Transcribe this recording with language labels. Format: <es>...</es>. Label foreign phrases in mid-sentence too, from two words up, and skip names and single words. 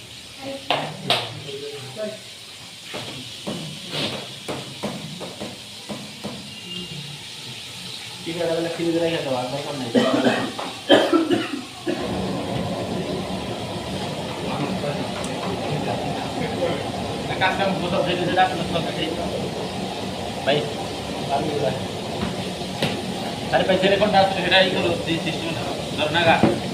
<bn>ঠিক আছে তাহলে ফ্রিজে রেখে দাও আর দরকার নেই কাজ কাম কোথাও ফ্রিজে রাখতে ভাই</bn> <mr>अरे पैसे रे कोण असतो हेरा इकडे ती सिस्टम धर ना का</mr>